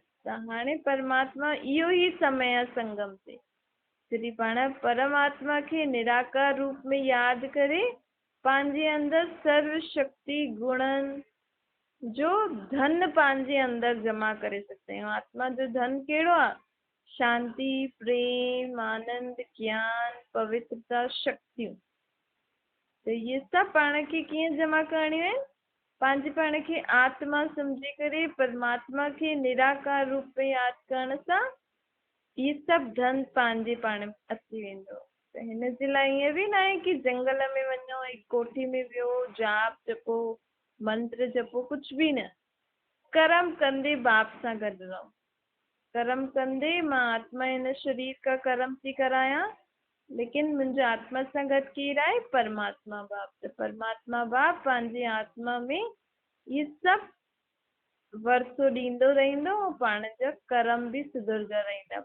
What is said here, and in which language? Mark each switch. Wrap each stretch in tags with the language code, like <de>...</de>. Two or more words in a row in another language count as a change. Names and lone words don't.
<sd>त हाणे परमात्मा इहो ई समय आहे संगम ते, जॾहिं पाण परमात्मा खे निराकार रूप में यादि करे पंहिंजे अंदरि सर्व शक्ति गुणनि जो धन पंहिंजे अंदरि जमा करे सघंदा आहियूं। आत्मा जो धन कहिड़ो आहे, शांति, प्रेम, आनंद, ज्ञान, पवित्रता, शक्तियूं। त इहे सभु पाण खे कीअं जमा करणियूं आहिनि, पंहिंजे पाण खे आत्मा सम्झी करे परमात्मा खे निराकार रूप में यादि करण सां इहे सभु धन पंहिंजे पाण अची वेंदो। त त हिन जे लाइ ईअं बि न आहे कि जंगल में वञो, हिकु कोठी में वियो, जाप जपो, मंत्र जपो, कुझु बि न। कर्म कंदे बाप सां गॾु रहो। कर्म कंदे मां आत्मा हिन शरीर का कर्म थी करायां, लेकिन मुंहिंजो आत्मा सां गॾु केरु आहे? परमात्मा बाप। त परमात्मा बाप पंहिंजी आत्मा में इहे सभु वरसो ॾींदो रहंदो, पाण जा कर्म बि सुधरंदा रहंदा।</sd>